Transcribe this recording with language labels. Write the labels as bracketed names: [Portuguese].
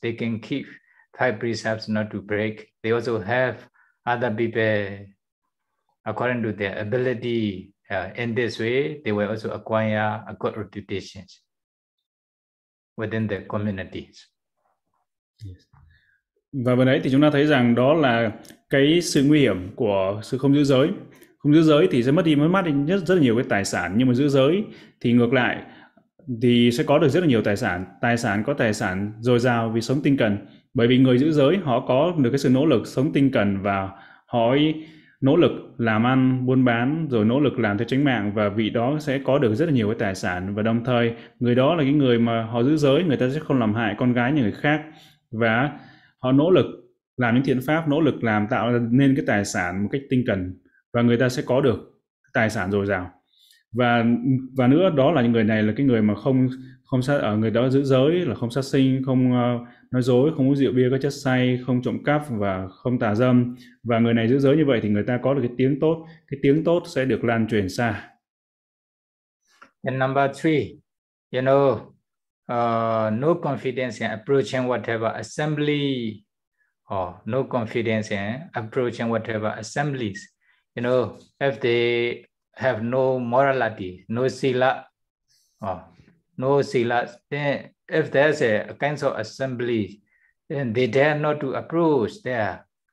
[English] They can keep five precepts not to break. They also have other people according to their ability. In this way, they will also acquire a good reputation within the communities. Yes. [Vietnamese] Và vừa nãy thì chúng ta thấy rằng đó là cái sự nguy hiểm của sự không giữ giới. Không giữ giới thì sẽ mất đi nhất rất là nhiều cái tài sản, nhưng mà giữ giới thì ngược lại thì sẽ có được rất là nhiều tài sản có tài sản dồi dào vì sống tinh cần. Bởi vì người giữ giới họ có được cái sự nỗ lực sống tinh cần và họ nỗ lực làm ăn, buôn bán, rồi nỗ lực làm theo chánh mạng, và vị đó sẽ có được rất là nhiều cái tài sản. Và đồng thời, người đó là cái người mà họ giữ giới, người ta sẽ không làm hại con gái người khác. Và họ nỗ lực làm những thiện pháp, nỗ lực làm tạo nên cái tài sản một cách tinh cần. Và người ta sẽ có được tài sản dồi dào. Và nữa, đó là những người này là cái người mà người đó giữ giới, là không sát sinh, không nói dối, không uống rượu bia có chất say, không trộm cắp và không tà dâm. Và người này giữ giới như vậy thì người ta có được cái tiếng tốt sẽ được lan truyền xa. [English] And number three, you know, no confidence in approaching whatever assembly, or no confidence in approaching whatever assemblies. You know, if they have no morality, no sila, no sila, then if there's a kind of assembly, then they dare not to approach there.